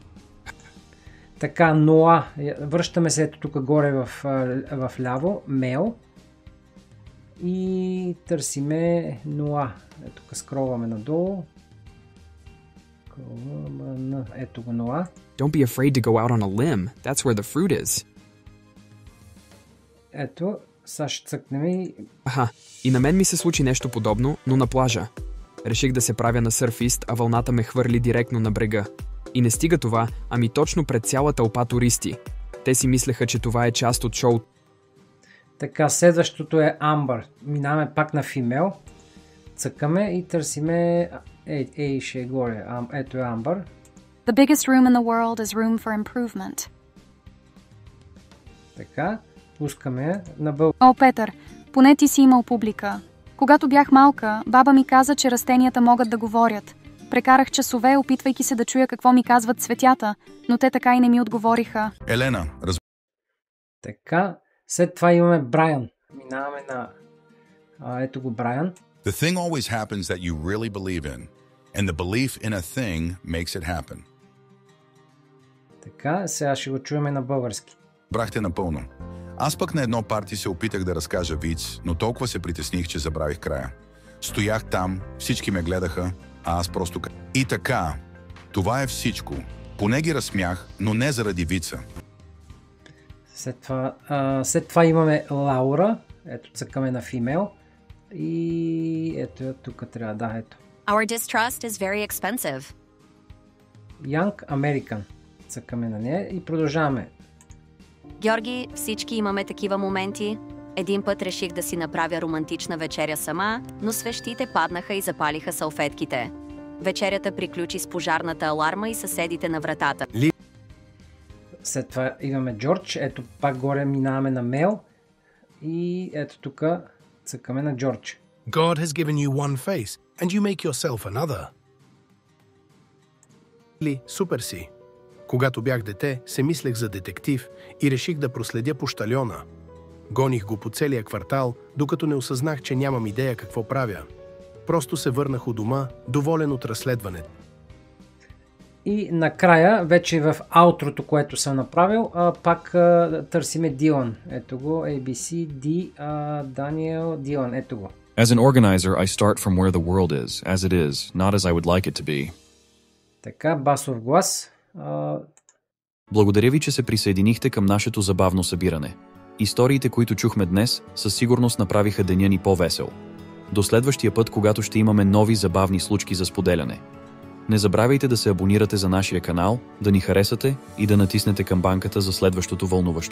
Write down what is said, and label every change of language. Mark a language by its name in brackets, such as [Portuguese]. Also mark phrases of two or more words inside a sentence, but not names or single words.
[Bulgarian] Така, Ноа. Връщаме се ето тук горе в ляво. Мейл. И търсиме Ноа. Ето тук скролваме надолу. Ето го Ноа. [English] Don't be afraid to go out on a limb. That's where the fruit is. [Bulgarian] Ето, сега ще цъкнем и... И на мен ми се случи нещо подобно, но на плажа. Реших да се правя на сърфист, а вълната ме хвърли директно на брега. И не стига това, ами точно пред цяла тълпа туристи. Те си мислеха, че това е част от шоуто. Така, следващото е Амбър. Минаваме пак на Female. Цъкаме и търсиме... Ей, ще е горе. Ето е Амбър. [English] The biggest room in the world is room for improvement. [Bulgarian] Така, пускаме на български. О, Петър, поне ти си имал публика. Когато бях малка, баба ми каза, че растенията могат да говорят. Прекарах часове, опитвайки се да чуя какво ми казват цветята, но те така и не ми отговориха. Елена, Така, след това имаме Брайан. Минаваме на... ето го Брайан. [English] The thing always happens that you really believe in, and the belief in a thing makes it happen. [Bulgarian] Така, сега ще го чуеме на български. Брахте напълно. Аз пък на едно парти се опитах да разкажа виц, но толкова се притесних, че забравих края. Стоях там, всички ме гледаха, а аз просто... И така, това е всичко. Поне ги разсмях, но не заради вица. След това имаме Лаура. Ето цъкаме на фимейл. И ето тук трябва да, ето. [English] Our distrust is very expensive. Young American. [Bulgarian] Цъкаме на нея и продължаваме. Георги, всички имаме такива моменти. Един път реших да си направя романтична вечеря сама, но свещите паднаха и запалиха салфетките. Вечерята приключи с пожарната аларма и съседите на вратата. След това имаме Джордж. Ето пак горе минаваме на Мел. И ето тук цъкаме на Джордж. [English] God has given you one face, and you make yourself another. [Bulgarian] Супер си. Когато бях дете, се мислех за детектив и реших да проследя пощальона. Гоних го по целия квартал, докато не осъзнах, че нямам идея какво правя. Просто се върнах у дома, доволен от разследването. И накрая, вече в аутрото, което съм направил, пак търсиме Дилан. Ето го, ABC, D, Даниел, Дилан, ето го. [English] As an organizer, I start from where the world is, as it is, not as I would like it to be. [Bulgarian] Така, басов глас. Благодаря ви, че се присъединихте към нашето забавно събиране. Историите, които чухме днес, със сигурност направиха деня ни по-весел. До следващия път, когато ще имаме нови забавни случки за споделяне. Не забравяйте да се абонирате за нашия канал, да ни харесате и да натиснете камбанката за следващото вълнуващо.